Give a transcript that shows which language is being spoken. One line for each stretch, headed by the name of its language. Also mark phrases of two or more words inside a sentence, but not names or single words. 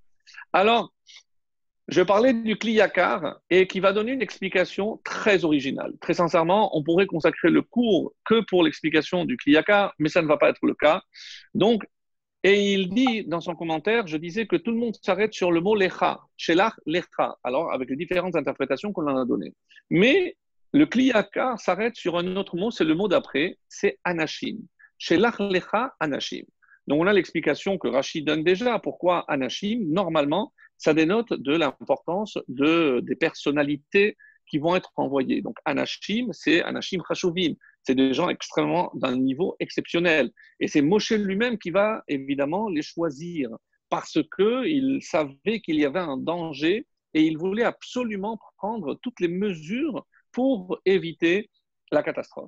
French: Alors, je parlais du Kliyakar et qui va donner une explication très originale. Très sincèrement, on pourrait consacrer le cours que pour l'explication du Kliyakar, mais ça ne va pas être le cas. Donc, et il dit dans son commentaire, je disais que tout le monde s'arrête sur le mot lecha,
Hebrew: שלח לך,
French: alors avec les différentes interprétations qu'on en a données. Mais le Kliyakar s'arrête sur un autre mot, c'est le mot d'après, c'est anashim.
Hebrew: שלח לך אנשים.
French: Donc on a l'explication que Rachid donne déjà. Pourquoi anashim? Normalement, ça dénote de l'importance des personnalités qui vont être envoyées. Donc anashim, c'est
Hebrew: אנשים חשובים.
French: C'est des gens extrêmement d'un niveau exceptionnel. Et c'est Moshe lui-même qui va évidemment les choisir parce qu'il savait qu'il y avait un danger et il voulait absolument prendre toutes les mesures pour éviter la catastrophe.